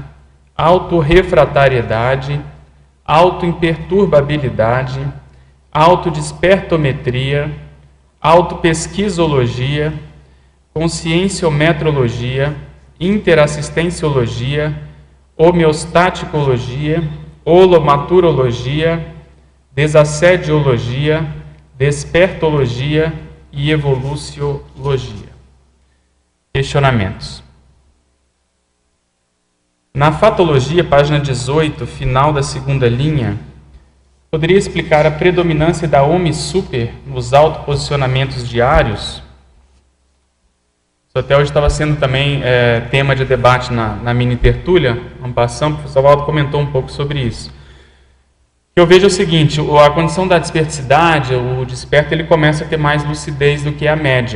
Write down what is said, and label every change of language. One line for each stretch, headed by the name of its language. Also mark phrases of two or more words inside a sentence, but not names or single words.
Portuguese: autorrefratariedade, autoimperturbabilidade, autodespertometria, autopesquisologia, conscienciometrologia, interassistenciologia, homeostaticologia, holomaturologia, desassediologia, despertologia e evoluciologia. Questionamentos. Na fatologia, página 18, final da segunda linha, poderia explicar a predominância da OMI-Super nos autoposicionamentos diários? Isso até hoje estava sendo também tema de debate na mini tertúlia. Vamos passar, o professor Waldo comentou um pouco sobre isso. Eu vejo o seguinte: a condição da desperticidade, o desperto, ele começa a ter mais lucidez do que a média.